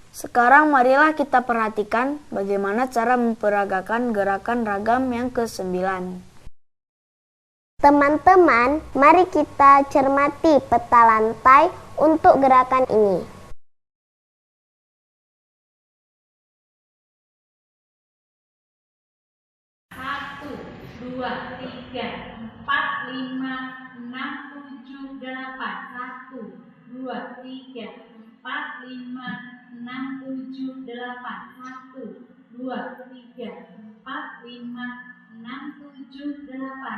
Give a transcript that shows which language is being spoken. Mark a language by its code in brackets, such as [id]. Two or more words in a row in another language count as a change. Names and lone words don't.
[id] Sekarang marilah kita perhatikan bagaimana cara memperagakan gerakan ragam yang ke-9. Teman-teman, mari kita cermati peta lantai untuk gerakan ini. Satu, dua, tiga, empat, lima, enam, tujuh, delapan. Satu, dua, tiga, empat, lima, enam, tujuh, delapan. Satu, dua, tiga, empat, lima, enam, tujuh, delapan.